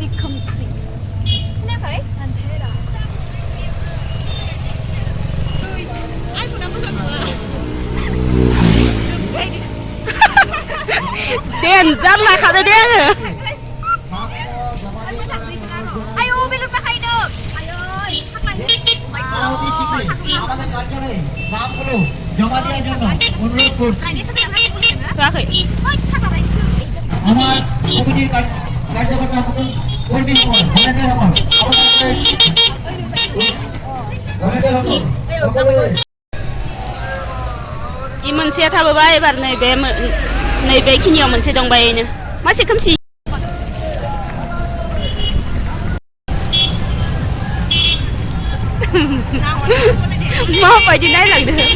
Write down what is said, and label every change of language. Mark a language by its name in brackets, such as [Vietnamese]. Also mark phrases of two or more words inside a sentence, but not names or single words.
[Bodo] खोनायाखै आइफोना मोजां नङा देनजार लाखादो दे आङो आयौ बेलुन बाहायनो आयौ [Bangla] আমাদের কার্যালয়ে নামগুলো জমা দেওয়ার জন্য অনুরোধ করছি আমার কমিটির কার্যকর্তা কর্মী হন ভলান্টিয়ার হন [Bodo] इ मोनसेया थाबोबाय एबार नैबे खिनियाव मोनसे दंबायनो मासे खोमसि माबायदि नायलांदो